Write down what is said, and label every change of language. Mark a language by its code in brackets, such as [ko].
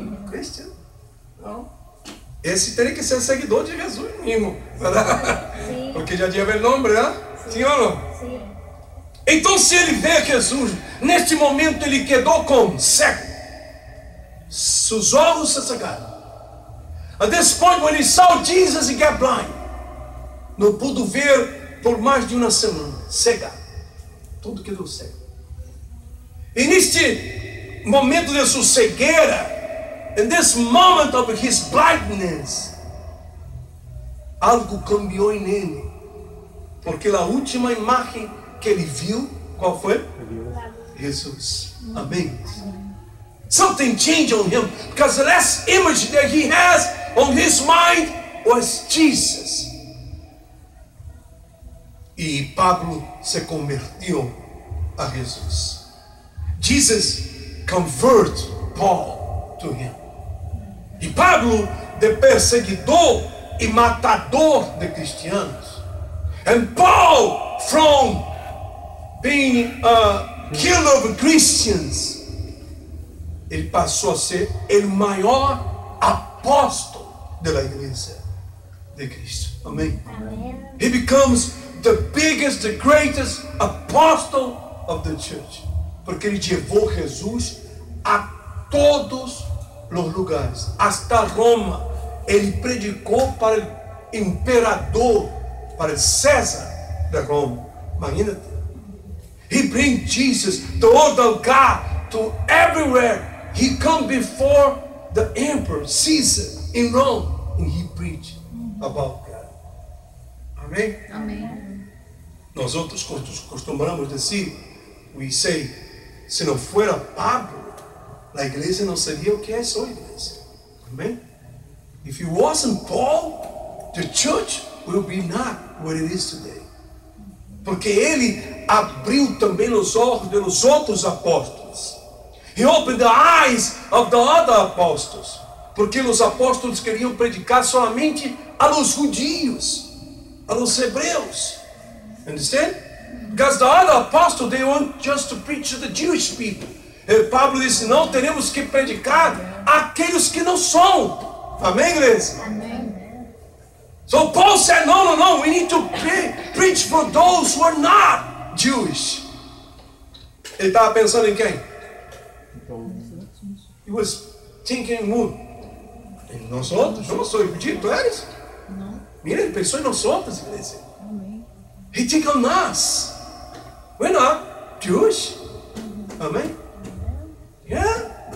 [pt] Christian. Não. Esse teria que ser seguidor de Jesus mesmo. Sim. Porque já tinha o nome, né? Sim ou não? Sim. Então, se ele vê Jesus, neste momento ele quedou como cego. Seus olhos se cegaram. [en] At this point, when he saw Jesus, he got blind. [pt] Não pudo ver por mais de uma semana. Cegado. Tudo quedou cego. E neste momento de sua cegueira, in this moment of his blindness, algo cambiou em ele. Porque a última imagem que ele viu, qual foi? Jesus. Amém. [en] Something changed on him, because the last image that he has on his mind was Jesus. [pt] E Pablo se convertiu a Jesus. [en] Jesus converted Paul to him. [pt] E Pablo, de perseguidor e matador de cristianos. [en] And Paul, from being a killer of Christians, [pt] ele passou a ser o maior apóstolo da igreja de Cristo. Amém? [en] He becomes the biggest, the greatest apostle of the church. [pt] Porque ele levou Jesus a todos os lugares. Hasta Roma. Ele predicou para o imperador, para o César de Roma. Imagina-te. [en] He brings Jesus to all lugar, to everywhere. He come before the emperor, Caesar, in Rome. And he preached about God. [pt] Amém? Amém. Nós outros costumamos dizer, [en] we say, [pt] se não fuera Pablo, a igreja não seria o que é hoje, igreja. Amém? [en] If it wasn't Paul, the church will be not what it is today. [pt] Porque ele abriu também os olhos dos outros apóstolos. [en] He opened the eyes of the other apostles. [pt] Porque os apóstolos queriam predicar somente a los judios, a los hebreus. [en] Understand? Because the other apostles, they want just to preach to the Jewish people. [pt] E Pablo disse, não, teremos que predicar àqueles que não são. Amém, igreja? Amém. [en] So Paul said, no, we need to preach for those who are not Jewish. [pt] Ele estava pensando em quem? [en] He was thinking who? [pt] Em nós outros? Eu não sou judeu, tu eres? Não. Mira, ele pensou em nós outros, igreja. Amém. [en] He think on us. We're not Jewish. Amém? Yeah.